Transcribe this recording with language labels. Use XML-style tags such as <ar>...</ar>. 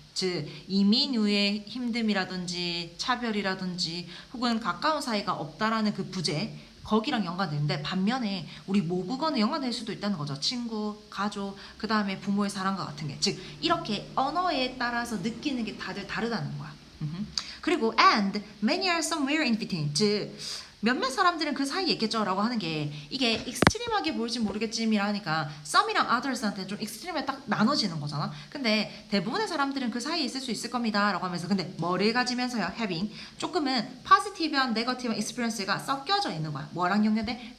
<ko>즉 이민 후의 힘듦이라든지 차별이라든지 혹은 가까운 사이가 없다라는 그 부재 거기랑 연관되는데 반면에 우리 모국어는 연관될 수도 있다는 거죠. 친구, 가족, 그 다음에 부모의 사랑과 같은 게. 즉 이렇게 언어에 따라서 느끼는 게 다들 다르다는 거야. 그리고</ko> <en>and many are somewhere in between.</en> <ko>즉 몇몇 사람들은 그 사이에 있겠죠 라고 하는 게 이게 익스트림하게 보일지 모르겠지만이라니까 some이랑 others한테 좀 익스트림에 딱 나눠지는 거잖아. 근데 대부분의 사람들은 그 사이에 있을 수 있을 겁니다 라고 하면서 근데 뭐를 가지면서요? having 조금은 positive한</ko> <en>negative experience</en> <ko>가 섞여져 있는 거야. 뭐랑 연결돼?</ko>